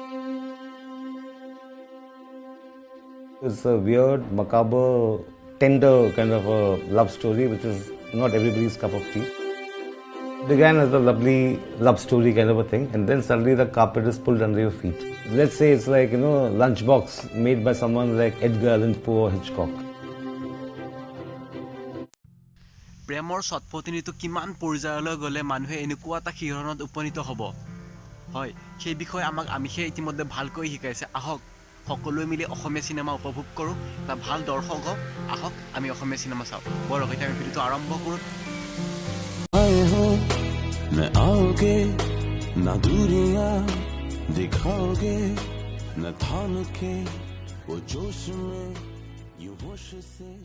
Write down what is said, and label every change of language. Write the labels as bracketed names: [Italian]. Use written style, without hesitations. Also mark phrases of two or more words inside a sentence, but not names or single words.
[English] It's a weird, macabre, tender kind of a love story which is not everybody's cup of tea. Began as a lovely love story kind of a thing, and then suddenly the carpet is pulled under your feet. Let's say it's like, Lunchbox made by someone like Edgar Allan Poe or Hitchcock. [Assamese] প্ৰেমৰ সৎপতিনিটো কিমান পৰ্যায়লৈ গ'লে মানুহে এনেকুৱা এটা শিহৰণত উপনীত হ'ব হয় সেই বিষয়ে আমাক আমিষে ইতিমধ্যে ভালকৈ শিকাইছে আহক সকলোৱে মিলি অসমীয়া চিনেমা উপভোগ কৰোঁ এটা ভাল দৰ্শক হওক আহক আমি অসমীয়া চিনেমা চাওঁ বৰক এতিয়া আমি ভিডিঅ'টো আৰম্ভ কৰোঁ [Hindi] मैं आओगे ना दूरियां दिखाओगे न थाम के वो जोश में यूं होश से